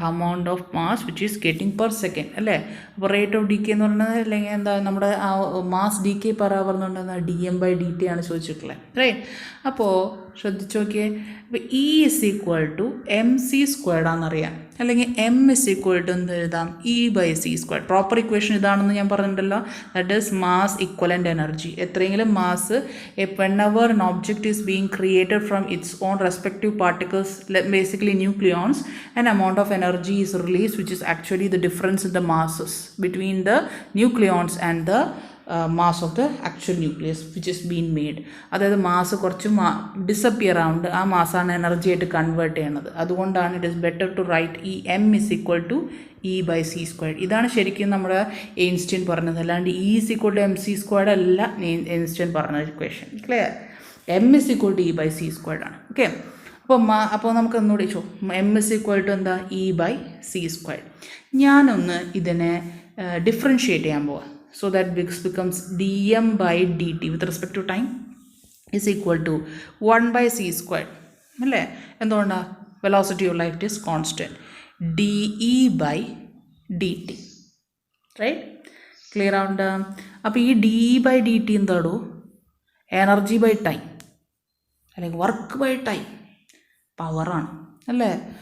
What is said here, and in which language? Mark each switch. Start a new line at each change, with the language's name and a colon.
English: amount of mass which is getting per second
Malayalam: അല്ലേ? അപ്പോൾ rate of decay എന്ന് പറയുന്നത് അല്ലെങ്കിൽ എന്താ നമ്മുടെ മാസ് ഡീകേ പെർ അവർ എന്ന് പറയുന്നത് dm/dt ആണ് ചോദിച്ചിട്ടുള്ളത്. റൈറ്റ്. അപ്പോൾ ശ്രദ്ധിച്ച് നോക്കിയേ. അപ്പോൾ E is equal to M C സ്ക്വയർഡാണെന്നറിയാം, അല്ലെങ്കിൽ എം ഇസ് ഈക്വൽ ടു എന്ത് എഴുതാം, E by C square. Proper equation ഇതാണെന്ന് ഞാൻ പറഞ്ഞിട്ടുണ്ടല്ലോ.
English: That is mass equivalent energy.
Malayalam: എത്രയെങ്കിലും mass
English: whenever an object is being created from its own respective particles, basically nucleons, an amount of energy is released, which is actually the difference in the masses between the nucleons and the mass of the actual nucleus which is being made.
Malayalam: അതായത് mass കുറച്ച് disappear ആവുന്നുണ്ട്, ആ മാസാണ് energy ആയിട്ട് convert ചെയ്യണത്. അതുകൊണ്ടാണ്
English: it is better to write
Malayalam: ഈ M is equal to E by C squared. ഇതാണ് ശരിക്കും നമ്മുടെ ഐൻസ്റ്റീൻ പറഞ്ഞത്, അല്ലാണ്ട് E is equal to M C squared അല്ല ഐൻസ്റ്റീൻ പറഞ്ഞ equation. Clear? M is equal to E by C squared ആണ്. Okay, അപ്പോൾ നമുക്ക് ഒന്നുകൂടി എം ഇസ് ഈക്വൽ ടു എന്താ, ഇ ബൈ സി സ്ക്വയർഡ്. ഞാനൊന്ന് ഇതിനെ ഡിഫറൻഷിയേറ്റ് ചെയ്യാൻ പോവാം.
English: So that this becomes dm by dt with respect to time is equal to 1 by c squared.
Malayalam: അല്ലേ? എന്തുകൊണ്ടാണ്?
English: Velocity of light is constant. D E by D T. Right? Clear ആവുന്നുണ്ട്?
Malayalam: അപ്പോൾ ഈ D E by D T എന്താടോ? Energy by time, അല്ലെങ്കിൽ work by time, പവറാണ് അല്ലേ?